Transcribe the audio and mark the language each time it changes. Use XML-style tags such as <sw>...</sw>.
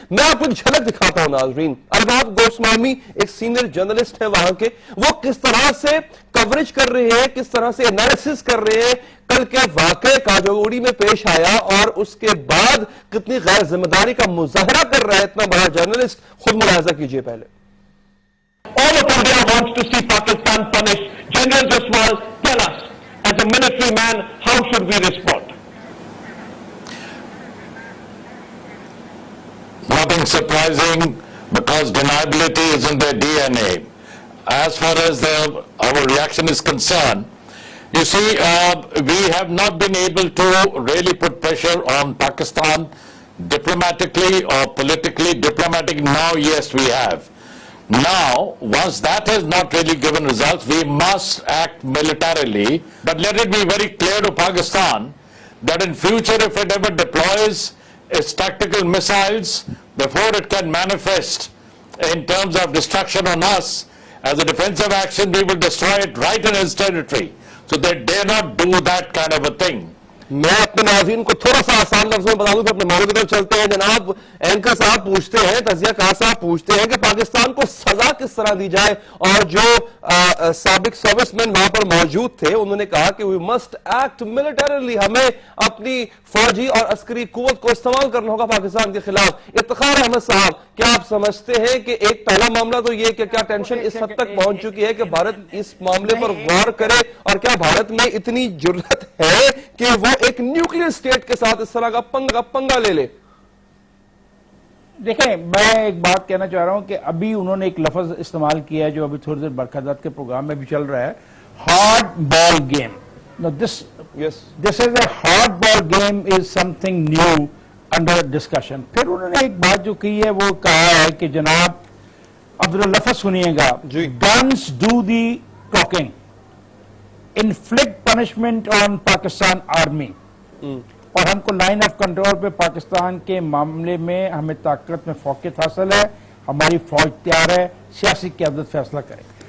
<ur>میں آپ کو ایک جھلک دکھاتا ہوں ناظرین. ارباب گوسوامی ایک سینئر جرنلسٹ ہے وہاں کے، وہ کس طرح سے کوریج کر رہے ہیں، کس طرح سے انالیسس کر رہے ہیں کل کے واقعے کا جو اڑی میں پیش آیا، اور اس کے بعد کتنی غیر ذمہ داری کا مظاہرہ کر رہا ہے اتنا بڑا جرنلسٹ. خود ملاحظہ کیجئے پہلے.</ur> <en>All of India wants to see Pakistan punished. General Jaswal, tell us, as a military man, how should we respond? Nothing surprising, because deniability is in their DNA. As far as our reaction is concerned, you see, we have not been able to really put pressure on Pakistan diplomatically or politically. Diplomatic now, yes, we have. Now, once that has not really given results, we must act militarily. But let it be very clear to Pakistan that in future, if it ever deploys its tactical missiles, before it can manifest in terms of destruction on us, as a defensive action, we will destroy it right in its territory. So they dare not do that kind of a thing.</en> <ur>میں اپنے ناظرین کو تھوڑا سا آسان لفظ میں بتا دوں، پھر اپنے موضوع کی طرف چلتے ہیں. جناب اینکر صاحب پوچھتے ہیں، تجزیہ کار صاحب پوچھتے ہیں کہ پاکستان کو سزا کس طرح دی جائے، اور جو سابق سروس مین وہاں پر موجود تھے انہوں نے کہا کہ</ur> <en>we must act militarily,</en> <ur>ہمیں اپنی فوجی اور عسکری قوت کو استعمال کرنا ہوگا پاکستان کے خلاف. افتخار احمد صاحب، کیا آپ سمجھتے ہیں کہ ایک پہلا معاملہ تو یہ کہ کیا ٹینشن اس حد تک پہنچ چکی ہے کہ بھارت اس معاملے پر غور کرے، اور کیا بھارت میں اتنی جرأت ہے کہ وہ ایک نیوکلیر سٹیٹ کے ساتھ اس طرح کا پنگا لے لے؟ دیکھیں، میں ایک بات کہنا چاہ رہا ہوں کہ ابھی انہوں نے ایک لفظ استعمال کیا ہے جو ابھی تھوڑی دیر برکھدات کے پروگرام میں بھی چل رہا ہے،</ur> <en>Hard ball game. This is a hard ball game is something new under discussion.</en> <ur>پھر انہوں نے ایک بات جو کی ہے وہ کہا ہے کہ جناب اب لفظ سنیے گا،</ur> <en>guns do the talking, inflict punishment on Pakistan army.</en> <ur>اور ہم کو لائن آف کنٹرول پہ پاکستان کے معاملے میں ہمیں طاقت میں فوقیت حاصل ہے، ہماری فوج تیار ہے، سیاسی قیادت فیصلہ کرے.</ur>